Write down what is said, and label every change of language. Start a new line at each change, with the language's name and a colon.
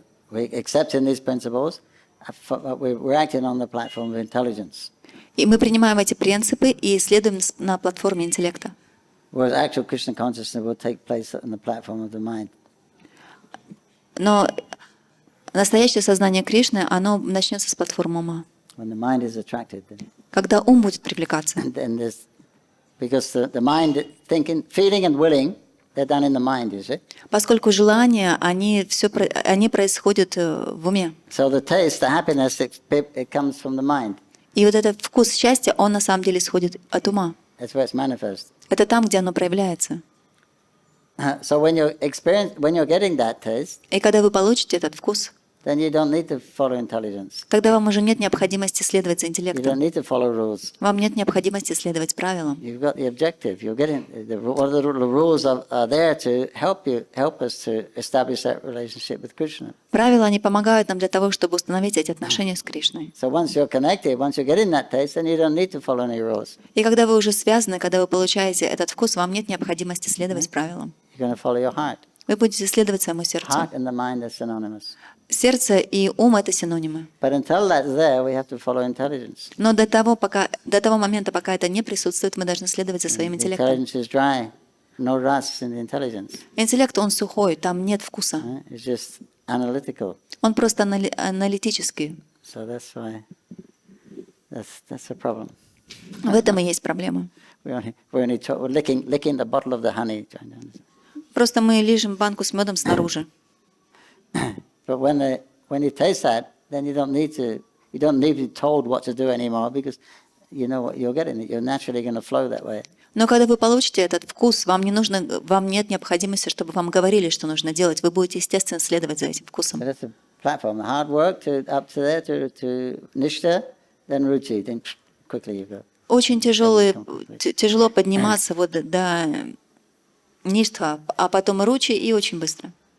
English: We're accepting these principles, but we're acting on the platform of intelligence.
Russian: И мы принимаем эти принципы и следуем на платформе интеллекта.
English: Whereas actual Krishna consciousness will take place on the platform of the mind.
Russian: Но настоящее сознание Кришны, оно начнется с платформы ума.
English: When the mind is attracted,
Russian: Когда ум будет привлекаться.
English: Because the mind, thinking, feeling and willing, they're done in the mind, you see?
Russian: Поскольку желания, они происходят в уме.
English: So the taste, the happiness, it comes from the mind.
Russian: И вот этот вкус счастья, он на самом деле исходит от ума.
English: That's where it's manifest.
Russian: Это там, где оно проявляется.
English: So when you're getting that taste,
Russian: И когда вы получите этот вкус,
English: then you don't need to follow intelligence.
Russian: тогда вам уже нет необходимости следовать за
English: You don't
Russian: интеллектом.
English: need to follow rules.
Russian: Вам нет необходимости следовать правилам.
English: You've got the objective. You're getting the rules are there to help us to establish that relationship with Krishna.
Russian: Правила, они помогают нам для того, чтобы установить эти отношения с Кришной.
English: So once you're connected, once you're getting that taste, then you don't need to follow any rules.
Russian: И когда вы уже связаны, когда вы получаете этот вкус, вам нет необходимости следовать правилам.
English: You're going to follow your heart.
Russian: Вы будете следовать своему сердцу.
English: Heart and the mind are synonymous.
Russian: Сердце и ум — это синонимы.
English: But until that's there, we have to follow intelligence.
Russian: Но до того момента, пока это не присутствует, мы должны следовать за своим интеллектом.
English: Intelligence is dry. No rust in the intelligence.
Russian: Интеллект, он сухой, там нет вкуса.
English: It's just analytical.
Russian: Он просто аналитический.
English: So that's why that's a problem.
Russian: В этом и есть проблема.
English: We're licking the bottle of the honey.
Russian: Просто мы лижем банку с медом снаружи.
English: But when you taste that, then you don't need to be told what to do anymore because you know what you're getting. You're naturally going to flow that way.
Russian: Но когда вы получите этот вкус, вам нет необходимости, чтобы вам говорили, что нужно делать. Вы будете, естественно, следовать за этим вкусом.
English: So that's the platform. The hard work up to there to nishta, then ruchi, then quickly you go.
Russian: Очень тяжело подниматься вот до ништха, а потом ручи и очень быстро.